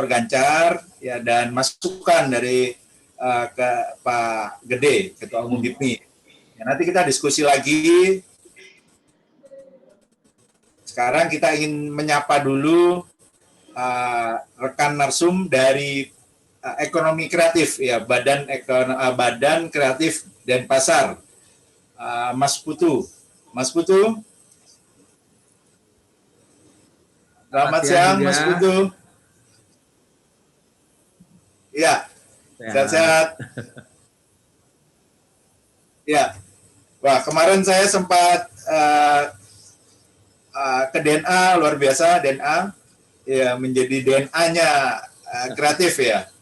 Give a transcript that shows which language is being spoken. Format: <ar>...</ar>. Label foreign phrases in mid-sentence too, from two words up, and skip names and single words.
<id>Gancar ya, dan masukan dari ke Pak Gede, Ketua Umum HIPMI. Ya, nanti kita diskusi lagi. Sekarang kita ingin menyapa dulu rekan narsum dari ekonomi kreatif ya, Badan Kreatif Denpasar, Mas Putu. Mas Putu. Selamat siang, Mas Putu. Ya, sehat-sehat. Ya, wah, kemarin saya sempat ke DNA, luar biasa DNA, ya, menjadi DNA-nya kreatif ya.</id>